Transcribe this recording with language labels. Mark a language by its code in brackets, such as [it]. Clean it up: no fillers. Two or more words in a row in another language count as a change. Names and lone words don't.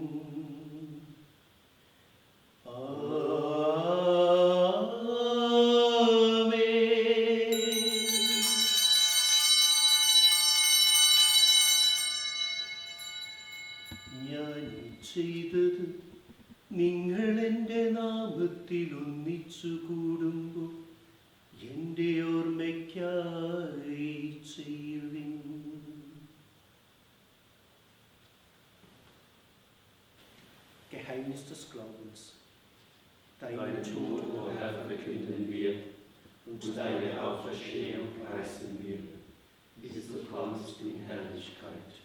[ml] ഞാൻ ചെയ്തത് നിങ്ങൾ എൻ്റെ നാമത്തിൽ ഒന്നിച്ചു കൂടുമ്പോൾ എൻ്റെ ഓർമ്മയ്ക്കായി ചെയ്യുവിൻ. [de] Geheimnis des Glaubens. Deinen Tod, o Herr, verkünden wir und deine Auferstehung preisen wir, bis du kommst in Herrlichkeit.